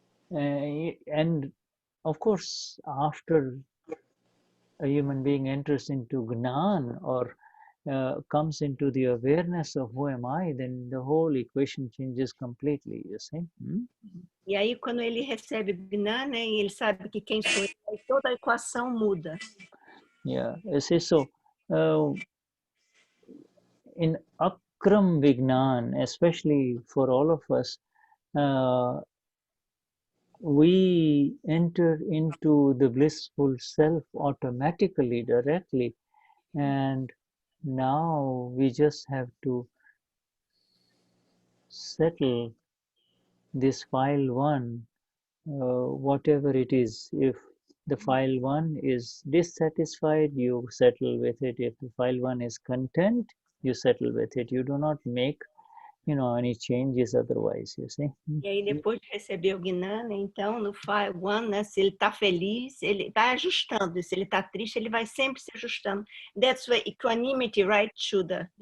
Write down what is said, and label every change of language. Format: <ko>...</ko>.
<en>And of course, after a human being enters into Gnan or comes into the awareness of who am I, then the whole equation changes completely, you see.</en> <pt>E aí, quando ele recebe Gnana, né, e ele sabe que quem sou eu, toda a equação muda.</pt> <en>Yeah, you see, so in Akram Vignan, especially for all of us, we enter into the blissful self automatically, directly, and now we just have to settle this file 1, whatever it is. If the file 1 is dissatisfied, you settle with it. If the file 1 is content, you settle with it. You do not make, you know, any changes otherwise, you see.</en> <pt>E aí, depois de receber o Gnana, então, no file 1, né, se ele está feliz, ele está ajustando. E se ele está triste, ele vai sempre se ajustando.</pt> <en>That's why equanimity, right, Shuddha?</en>